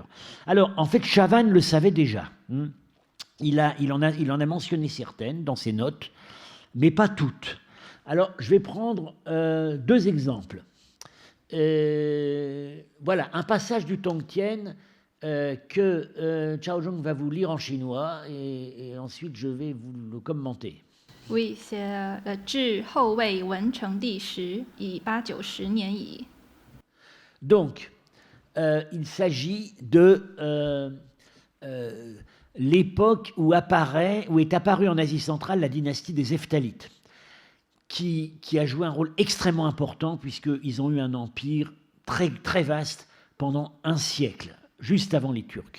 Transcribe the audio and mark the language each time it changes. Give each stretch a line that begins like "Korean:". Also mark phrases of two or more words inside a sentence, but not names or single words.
French: Alors, en fait, Chavannes le savait déjà. Il en a mentionné certaines dans ses notes, mais pas toutes. Alors, je vais prendre 2 exemples. Voilà, un passage du Tongtian que Chao Zhong va vous lire en chinois et ensuite je vais vous le commenter. Oui, c'est le
Chinese: 至后魏文成帝时，以890年矣。
French: Donc, il s'agit de l'époque où est apparue en Asie centrale la dynastie des Hephthalites, qui a joué un rôle extrêmement important puisqu'ils ont eu un empire très, très vaste pendant un siècle, juste avant les Turcs.